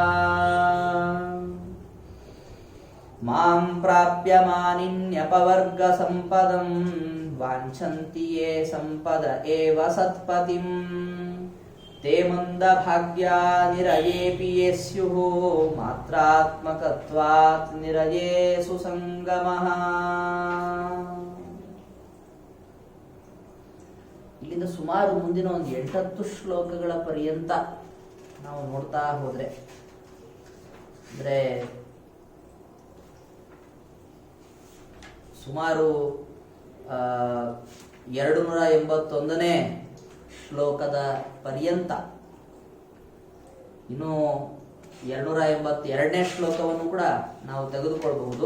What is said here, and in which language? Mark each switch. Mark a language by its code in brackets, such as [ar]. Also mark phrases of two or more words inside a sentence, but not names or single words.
[sa] ಮಾಂ ಪ್ರಾಪ್ಯ ಮಾನಿನ್ಯಪವರ್ಗ ಸಂಪದಂ ವಾಂಛಂತಿ ಯೇ ಸಂಪದ ಏವ ಸತ್ಪತಿಂ ತೇ ಮಂದ ಭಾಗ್ಯಾ ನಿರಯೇಪಿ ಯೇ ಸ್ಯುಃ ಮಾತ್ರಾತ್ಮಕತ್ವಾತ್ ನಿರಯೇ ಸುಸಂಗಮಃ. [kn] ಇಲ್ಲಿಂದ ಸುಮಾರು ಮುಂದಿನ ಒಂದು 8-10 ಶ್ಲೋಕಗಳ ಪರ್ಯಂತ ನಾವು ನೋಡ್ತಾ ಹೋದ್ರೆ ಅಂದ್ರೆ ಸುಮಾರು 281ನೇ ಶ್ಲೋಕದ ಪರ್ಯಂತ, ಇನ್ನು 282ನೇ ಶ್ಲೋಕವನ್ನು ಕೂಡ ನಾವು ತೆಗೆದುಕೊಳ್ಳಬಹುದು.